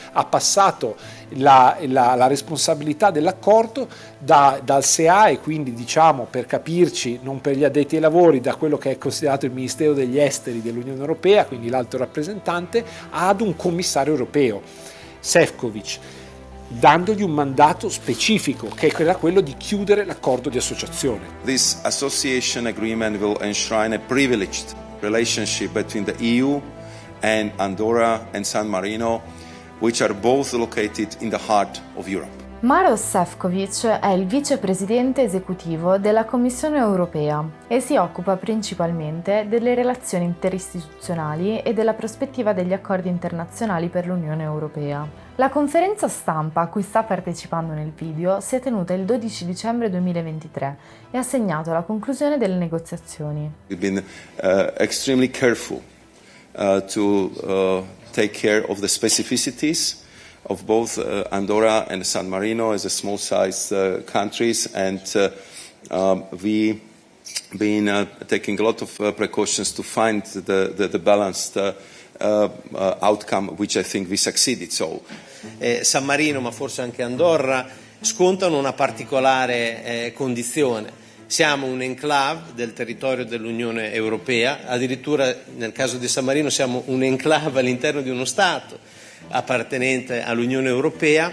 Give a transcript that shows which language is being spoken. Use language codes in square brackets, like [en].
[it] Ha passato la responsabilità dell'accordo dal SEAE, quindi diciamo, per capirci, non per gli addetti ai lavori, da quello che è considerato il Ministero degli Esteri dell'Unione Europea, quindi l'alto rappresentante, ad un commissario europeo, Šefčovič, dandogli un mandato specifico, che era quello di chiudere l'accordo di associazione. [en] This association agreement will enshrine a privileged relationship between the EU and Andorra and San Marino, which are both located in the heart of Europe. [it] Maroš Šefčovič è il vicepresidente esecutivo della Commissione Europea e si occupa principalmente delle relazioni interistituzionali e della prospettiva degli accordi internazionali per l'Unione Europea. La conferenza stampa a cui sta partecipando nel video si è tenuta il 12 dicembre 2023 e ha segnato la conclusione delle negoziazioni. [en] We've been extremely careful to take care of the specificities of both Andorra and San Marino as a small-sized countries, and we been taking a lot of precautions to find the balanced outcome, which I think we succeeded. So, [it] San Marino, ma forse anche Andorra, scontano una particolare condizione. Siamo un enclave del territorio dell'Unione Europea, addirittura nel caso di San Marino siamo un enclave all'interno di uno Stato appartenente all'Unione Europea.